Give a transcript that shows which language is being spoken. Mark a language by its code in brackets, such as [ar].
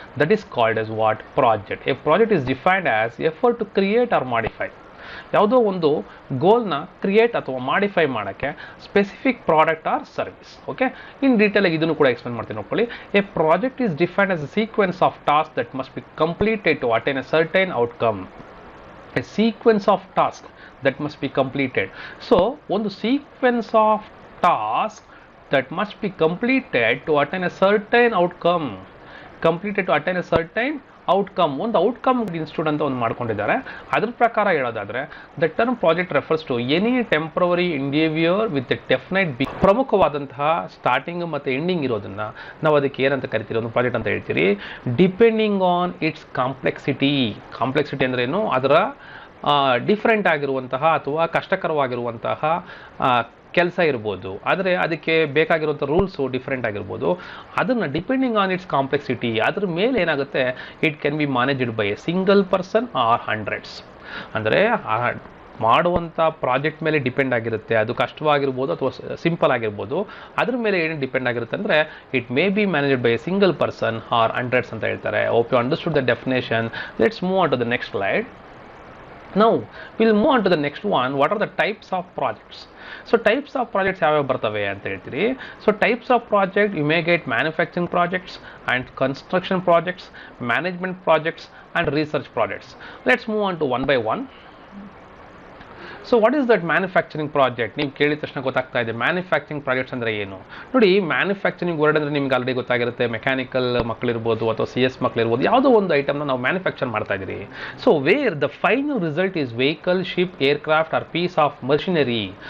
[en] That is called as what, project. A project is defined as effort to create or modify [kn] ಯಾವುದೋ ಒಂದು ಗೋಲ್ನ create ಅಥವಾ modify ಮಾಡೋಕ್ಕೆ [en] Specific product or service. [kn] Okay, ಇನ್ ಡೀಟೇಲಾಗಿ ಇದನ್ನು ಕೂಡ explain ಮಾಡ್ತೀನಿ ನೋಡ್ಕೊಳ್ಳಿ. [en] A project is defined as a sequence of task that must be completed to attain a certain outcome. A sequence of tasks that must be completed. So ಒಂದು sequence of tasks that must be completed to attain a certain outcome. Completed to attain a certain outcome. [kn] ಒಂದು outcome institute ಅಂತ ಒಂದು ಮಾಡ್ಕೊಂಡಿದ್ದಾರೆ. ಅದ್ರ ಪ್ರಕಾರ ಹೇಳೋದಾದ್ರೆ [en] The term project refers to any temporary endeavour with a definite be. [kn] ಪ್ರಮುಖವಾದಂತಹ starting ಮತ್ತು ending ಇರೋದನ್ನ ನಾವು ಅದಕ್ಕೆ ಏನಂತ ಕರಿತೀರಿ, ಒಂದು ಪ್ರಾಜೆಕ್ಟ್ ಅಂತ ಹೇಳ್ತೀರಿ. [en] Depending on its complexity. [kn] Complexity ಅಂದ್ರೆ ಏನು, ಅದರ ಡಿಫ್ರೆಂಟ್ ಆಗಿರುವಂತಹ ಅಥವಾ ಕಷ್ಟಕರವಾಗಿರುವಂತಹ ಕೆಲಸ ಇರ್ಬೋದು, ಆದರೆ ಅದಕ್ಕೆ ಬೇಕಾಗಿರುವಂಥ ರೂಲ್ಸು ಡಿಫ್ರೆಂಟ್ ಆಗಿರ್ಬೋದು. [en] ಅದನ್ನು depending on its complexity, [kn] ಅದ್ರ ಮೇಲೆ ಏನಾಗುತ್ತೆ, [en] It can be managed by a single person or hundreds. [kn] ಅಂದರೆ ಮಾಡುವಂಥ ಪ್ರಾಜೆಕ್ಟ್ ಮೇಲೆ ಡಿಪೆಂಡ್ ಆಗಿರುತ್ತೆ. ಅದು ಕಷ್ಟವಾಗಿರ್ಬೋದು ಅಥವಾ ಸಿಂಪಲ್ ಆಗಿರ್ಬೋದು. ಅದ್ರ ಮೇಲೆ ಏನು ಡಿಪೆಂಡ್ ಆಗಿರುತ್ತೆ ಅಂದರೆ [en] it may be managed by a single person or hundreds [kn] ಅಂತ ಹೇಳ್ತಾರೆ. [en] Hope you understood the definition. Let's move on to the next slide. Now we'll move on to the next one. What are the types of projects? [kn] So [en] types of projects [kn] ಯಾವ್ಯಾವ ಬರ್ತವೆ ಅಂತ ಹೇಳ್ತೀರಿ. [en] So types of project, you may get manufacturing projects and construction projects, management projects and research projects. Let's move on to one by one. So what is that manufacturing project? [kn] ನೀವು ಕೇಳಿದ ತಕ್ಷಣ ಗೊತ್ತಾಗ್ತಾ ಇದೆ manufacturing projects ಅಂದರೆ ಏನು. ನೋಡಿ, manufacturing word ಅಂದರೆ ನಿಮ್ಗೆ ಆಲ್ರೆಡಿ ಗೊತ್ತಾಗಿರುತ್ತೆ. ಮೆಕ್ಯಾನಿಕಲ್ ಮಕ್ಕಳಿರ್ಬೋದು ಅಥವಾ CS ಮಕ್ಕಳಿರ್ಬೋದು, ಯಾವುದೋ ಒಂದು ಐಟಮ್ನ ನಾವು ಮ್ಯಾನುಫ್ಯಾಕ್ಚರ್ ಮಾಡ್ತಾ ಇದ್ದೀರಿ. [en] So where the final result is vehicle, ship, aircraft or piece of machinery.